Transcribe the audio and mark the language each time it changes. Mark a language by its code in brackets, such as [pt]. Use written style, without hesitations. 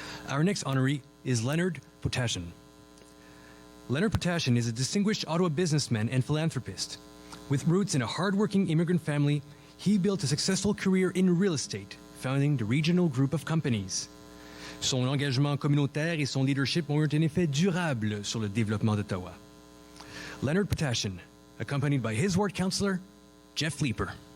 [en] Our next honoree is Leonard Potashin. Leonard Potashin is a distinguished Ottawa businessman and philanthropist. With roots in a hard-working immigrant family, he built a successful career in real estate, founding the Regional Group of Companies. [fr] Son engagement communautaire et son leadership ont eu un effet durable sur le développement d'Ottawa. [en] Leonard Potashin, accompanied by his ward councillor, Jeff Leeper.